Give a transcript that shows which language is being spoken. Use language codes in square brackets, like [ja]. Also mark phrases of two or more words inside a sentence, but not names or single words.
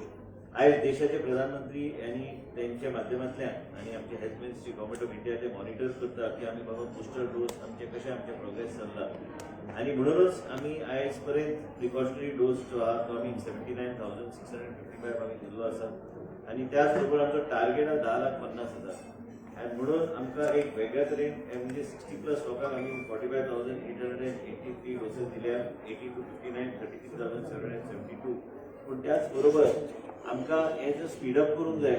[kok] आज देशाचे प्रधानमंत्री आणि त्यांच्या माध्यमातल्या आणि आमचे [en] health ministry Government of India [kok] ते मॉनिटर करतात की आम्ही बाबा [en] booster dose [kok] आमचे कशा आमचे प्रोग्रेस चालला आणि म्हणूनच आम्ही आयजपर्यंत [en] precautionary dose [kok] जो हा तो आम्ही 79,655 आम्ही दिल्लो आसा आणि त्याच बरोबर आमचो टार्गेट हा 10,50,000 आणि म्हणून आमकां एक वेगळ्या तरेन म्हणजे 60+ लोकांक आम्ही 45,883 डोसेस दिल्या, 80 to 59 33,772. पण त्याच बरोबर आमकां हे जर स्पीडअप करूंक जाय.